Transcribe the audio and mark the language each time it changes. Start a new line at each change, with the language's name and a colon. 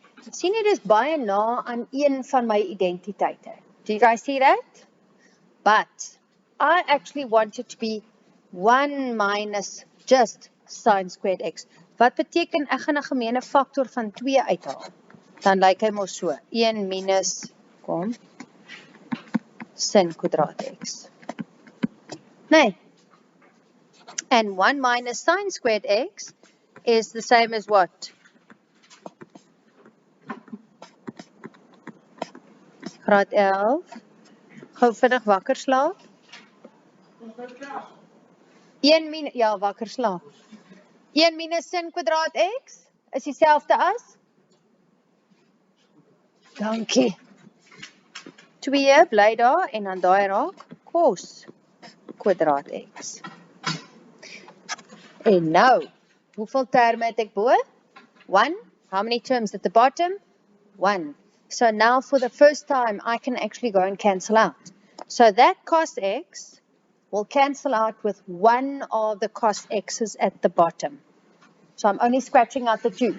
Afrikaans: Sien jy, dit is baie na aan een van my identiteite.
English: Do you guys see that? But I actually want it to be 1 minus just sin squared x.
Afrikaans: Wat beteken ek gaan 'n gemeene faktor van 2 uithaal? Dan lyk hy mos so. 1 minus, sin kwadraat x. Nee.
English: And 1 minus sin squared x is the same as what?
Afrikaans: Graad 11. Gou vinnig wakker slaap. 1 minus, ja, wakker slaap. 1 minus sin kwadraat x is dieselfde as? Dankie. 2 bly daar en dan daai raak cos kwadraat x. En nou, hoeveel terme het ek bo? 1.
English: How many terms at the bottom? 1. So now for the first time, I can actually go and cancel out. So that cos x will cancel out with one of the cos x's at the bottom. So I'm only scratching out the 2.